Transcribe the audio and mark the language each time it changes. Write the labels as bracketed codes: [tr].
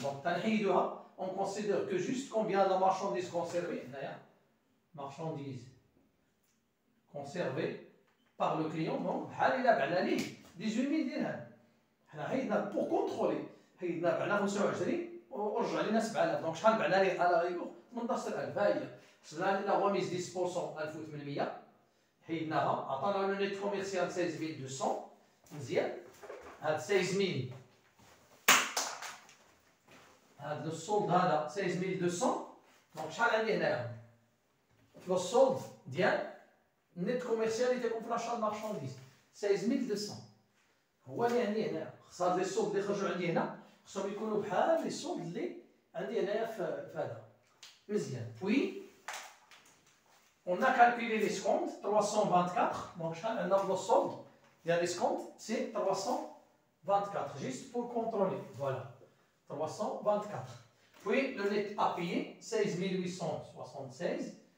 [fr] Donc on considère que juste combien la marchandise conservée, marchandise conservée par le client, donc il a 18 000 dirhams. Pour contrôler, il a 25 [ar] ورجع لنا [fr] 7000. [ar] دونك شحال بعنا ليه على ريغور 18000. ها هي صرنا لا ريميز 10% 1800 حيدناها عطانا لو نيت كوميرسيال 16200. مزيان. هاد 16000 هاد لو سولد هذا 16200. دونك شحال عندي هنايا في لو سولد ديال النيت كوميرسيال اللي تيكون في لاشا مارشانديز 16200 هو اللي عندي هنا. خص هاد لي سولد اللي خرجوا عندي هنا خصهم يكونوا بحال لي سولد اللي عندي هنايا في هذا. مزيان. [fr] بوي on a calculé les escomptes 324. donc [ar] شحال عندنا في لو سولد ديال [fr] l'escompte c'est 324 juste pour contrôler. voilà 324. puis le net à payer 16 876.